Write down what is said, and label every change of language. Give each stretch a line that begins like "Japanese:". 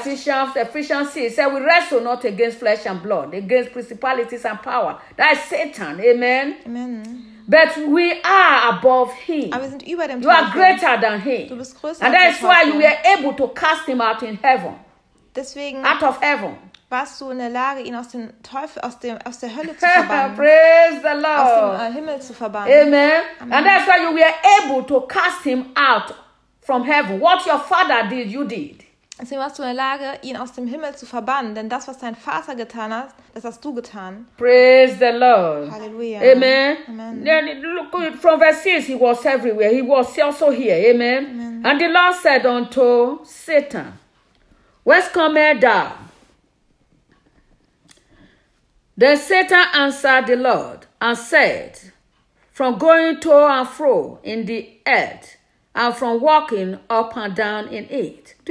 English: Ephesians, Ephesians 6, said we wrestle not against flesh and blood, against principalities and power. That is Satan. Amen. Amen. But we are above him.
German: Aber wir sind über dem
English: you are greater than him.
German: Du bist größer
English: and
German: als
English: that is why you were able to cast him out in heaven.
German: Deswegen
English: out of heaven.
German: Warst du in der Lage, ihn aus dem Teufel, aus der Hölle zu verbannen?
English: Praise the Lord.
German: Aus dem Himmel zu verbannen.
English: Amen. Amen. And that's why you were able to cast him out from heaven. What your father did, you did.
German: Deswegen warst du in der Lage, ihn aus dem Himmel zu verbannen. Denn das, was dein Vater getan hat, das hast du getan.
English: Praise the Lord.
German: Hallelujah.
English: Amen. Amen. Look, from verse 6, he was everywhere. He was also here. Amen. Amen. And the Lord said unto Satan, Whence comest thou? Then Satan answered the Lord and said, from going to and fro in the earth and from walking up and down in it.